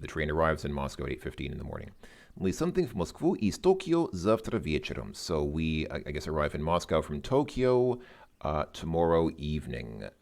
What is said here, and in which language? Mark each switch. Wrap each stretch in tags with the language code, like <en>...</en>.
<en>The train arrives in Moscow at 8:15 in the morning.</en> <ru>Мы something в Москву из Токио завтра вечером.</ru> <en>So we, I guess, arrive in Moscow from Tokyo tomorrow evening.</en>